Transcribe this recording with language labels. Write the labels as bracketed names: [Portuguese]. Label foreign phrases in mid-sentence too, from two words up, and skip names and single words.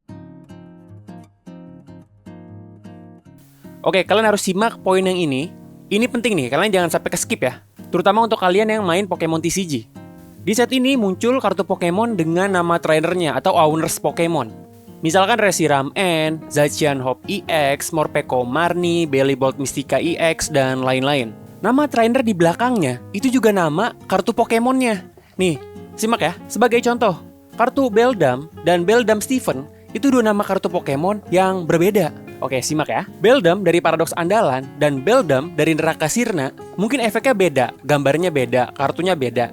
[Indonesian] Oke, kalian harus simak poin yang ini. Ini penting nih, kalian jangan sampai ke skip ya. Terutama untuk kalian yang main Pokemon TCG. Di set ini muncul kartu Pokemon dengan nama trainernya atau [English] Owners Pokemon. [Indonesian] Misalkan Reshiram N, Zacian Hope EX, Morpeko Marnie, Bellibolt Mystica EX, dan lain-lain. Nama trainer di belakangnya itu juga nama kartu Pokemonnya. Nih, simak ya. Sebagai contoh, kartu Beldam dan Beldam Steven itu dua nama kartu Pokemon yang berbeda. Oke, simak ya. Beldam dari Paradox Andalan dan Beldam dari Neraka Sirna mungkin efeknya beda, gambarnya beda, kartunya beda.